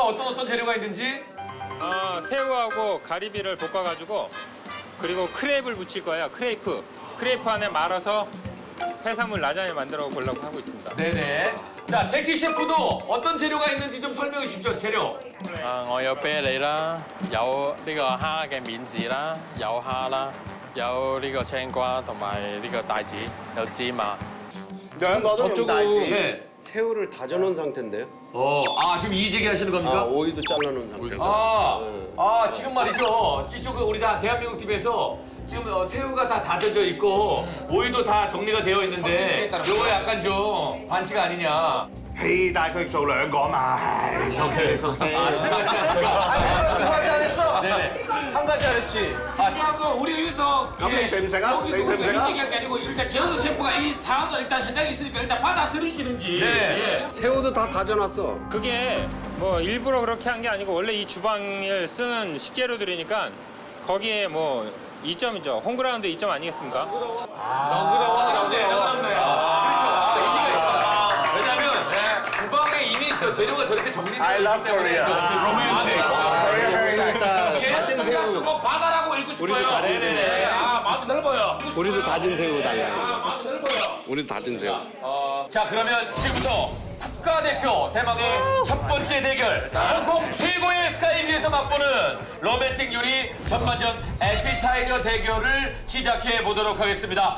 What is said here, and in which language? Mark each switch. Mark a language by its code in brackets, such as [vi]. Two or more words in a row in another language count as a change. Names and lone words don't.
[ko] 어떤 재료가 있는지? 새우하고 가리비를 볶아가지고 그리고 크레이프를 묻힐 거예요. 크레이프 안에 말아서 해산물 라자냐 만들어 보려고 하고 있습니다. 네네. 자, 제키 셰프도 어떤 재료가 있는지 좀 설명해 주십시오. 재료. [yue] 我有啤梨啦，有呢個蝦嘅面子啦，有蝦啦，有呢個青瓜同埋呢個帶子，有芝麻。 [ko] 저쪽은 네. 새우를 다져놓은 상태인데요. 지금 이 얘기 하시는 겁니까? 오이도 잘라놓은 상태죠. 지금 말이죠. 이쪽 우리 다 대한민국 TV에서 지금 새우가 다 다져져 있고 오이도 다 정리가 되어 있는데 요거 약간 좀 반칙 아니냐. [yue] 嘿，但係佢做兩個啊嘛，係 [en] OK OK。 [ko] 두 가지 두 가지 안 했어. 네네. 한 가지 안 했지. 중요한 건 우리가 여기서 [yue] 咁你食唔食啊？ [ko] 여기서 [yue] 你食唔 [ko] 우리가 [yue] 食啊？ [ko] 얘기할 게 아니고 일단 지현수 셰프가 이 상황을 일단 현장에 있으니까 일단 받아들이시는지. 네. 새우도 다 다져놨어. 그게 뭐 일부러 그렇게 한 게 아니고 원래 이 주방을 쓰는 식재료들이니까 거기에 뭐 이점이죠. 홈그라운드 이점 아니겠습니까? 너그러워. 의미가 있습니다. 왜냐하면 주방에 이미 저 재료가 저렇게 정리되어 [en] I love [ko] 있기 때문에 [en] Korea. Romantic. Very very nice. [ko] 지현수 셰프가 바다라고 읽고 싶어요. 네네네. 마음이 넓어요. 우리도 다진 새우 달라요. 마음이 넓어요. 우리 다진 새우. 자, 그러면 지금부터 국가대표 대망의 첫 번째 대결 홍콩 최고의 스카이뷰에서 맛보는 로맨틱 요리 전반전 에피타이저 대결을 시작해 보도록 하겠습니다.